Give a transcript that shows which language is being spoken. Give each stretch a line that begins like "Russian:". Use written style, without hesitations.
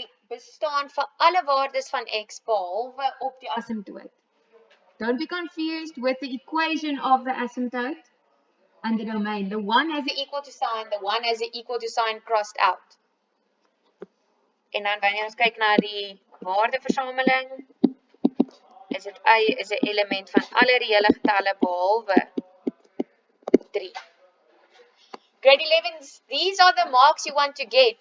Afrikaans: bestaan vir alle waardes van x behalwe op die asymptoot.
English: Don't be confused with the equation of the asymptote and the domain. The one has the equal to sign, the one has the equal to sign crossed out.
Afrikaans: En dan wanneer ons kyk na die waardeversameling, is dit y is 'n element van alle reële getalle behalwe 3.
English: Grade 11s, these are the marks you want to get.